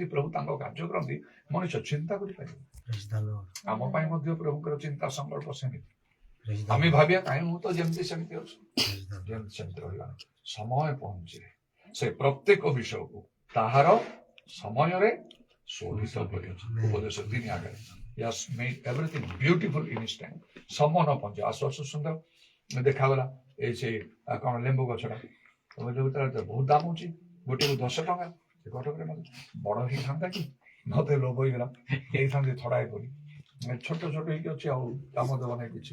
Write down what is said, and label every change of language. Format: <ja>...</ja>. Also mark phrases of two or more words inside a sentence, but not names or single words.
<or>ପ୍ରଭୁ ତାଙ୍କ କାର୍ଯ୍ୟ କରନ୍ତି, ମଣିଷ ଚିନ୍ତା କରିପାରିବ। ଆମ ପାଇଁ ମଧ୍ୟ ପ୍ରଭୁଙ୍କର ଚିନ୍ତା ସଂକଳ୍ପ ସେମିତି। ଆମେ ଭାବିବା କାହିଁ ମୁଁ ତ ଯେମିତି ସେମିତି ଅଛି, ଯେମିତି ସେମିତି ରହିବା। ସମୟ ପହଞ୍ଚିଲେ ସେ ପ୍ରତ୍ୟେକ ବିଷୟକୁ ତାହାର ସମୟରେ ଶୋଧିତ କରିଛନ୍ତି। ଉପଦେଶ 3 ଆଗରେ</or> <en>Yes, made everything beautiful in his time.</en> <or>ସମୟ ନ ପହଞ୍ଚେ ଆସୁ ଆସୁ ସୁନ୍ଦର ଦେଖାଗଲା। ଏଇ ସେ କଣ ଲେମ୍ବୁ ଗଛଟା ବହୁତ ଦାମ ହଉଛି, ଗୋଟେକୁ 10 ଟଙ୍କା। ସେ କଟକରେ ବଡ ହେଇଥାନ୍ତା କି ମତେ ଲୋଭ ହେଇଗଲା, ହେଇଥାନ୍ତି ଥଡାଏ କରି। ଛୋଟ ଛୋଟ ହେଇକି ଅଛି, ଆଉ କାମ ଦେବ ନାହିଁ କିଛି।</or>